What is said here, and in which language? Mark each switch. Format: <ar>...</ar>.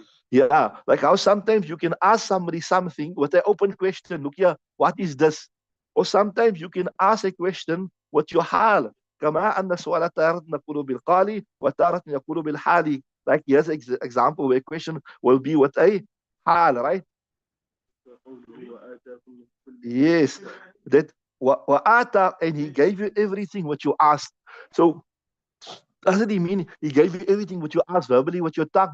<en>Yeah, like how sometimes you can ask somebody something with an open question. Look here, what is this? Or sometimes you can ask a question with your hal.</en> <ar>كما أن السؤال تارة نقول بالقال وتارة نقول بالحال.</ar> <en>Like here's an example where a question will be with a hal, right? Yes, that وآتا, and He gave you everything what you asked. So doesn't He mean He gave you everything what you asked verbally, what your tongue?</en>